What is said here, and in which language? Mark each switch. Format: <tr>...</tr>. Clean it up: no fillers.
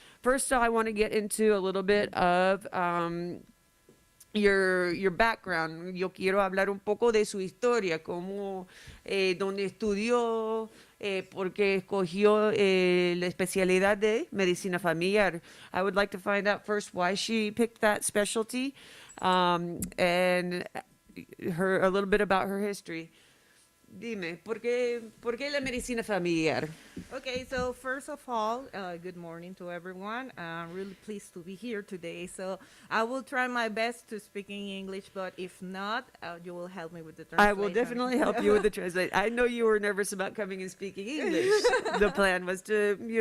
<en>First, I want to get into a little bit of your background.</en> <es>Yo quiero hablar un poco de su historia, cómo, dónde estudió, por qué escogió la especialidad de medicina familiar.</es> <en>I would like to find out first why she picked that specialty, and a little bit about her history.</en> <es>Dime, por qué la medicina familiar?</es> <en>Okay, so first of all, good morning to everyone. I'm really pleased to be here today. So I will try my best to speak in English, but if not, you will help me with the translation. I will definitely help you with the translation. I know you were nervous about coming and speaking English. The plan was to,</en>